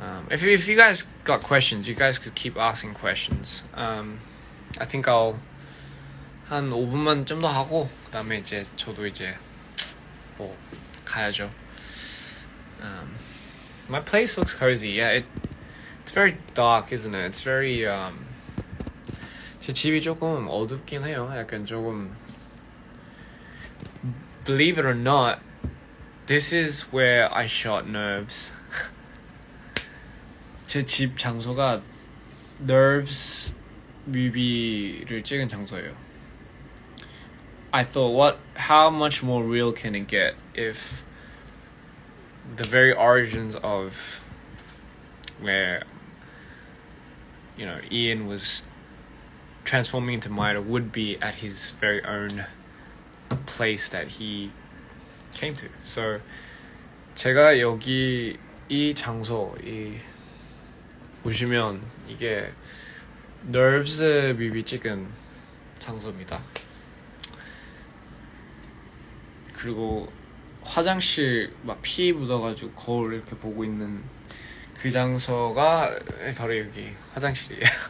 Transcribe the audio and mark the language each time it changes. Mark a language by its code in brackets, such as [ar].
[en] If you guys got questions, you guys could keep asking questions. I think I'll [ko] 한 5분만 좀 더 하고 그다음에 이제 저도 이제 뭐 가야죠. [en] My place looks cozy. Yeah, it's very dark, isn't it? It's very [ko] 제 집이 조금 어둡긴 해요. 약간 조금 [en] believe it or not, this is where I shot nerves. [ko] 제 집 장소가 nerves 뮤비를 찍은 장소예요. [en] I thought, how much more real can it get if the very origins of where Ian was transforming into Maida would be at his very own place that he came to. [ko] So 제가 여기 이 장소 보시면 이게 Nerves 뮤비 찍은 장소입니다. 그리고 화장실 막 피 묻어가지고 거울 이렇게 보고 있는 그 장소가 바로 여기 화장실이에요.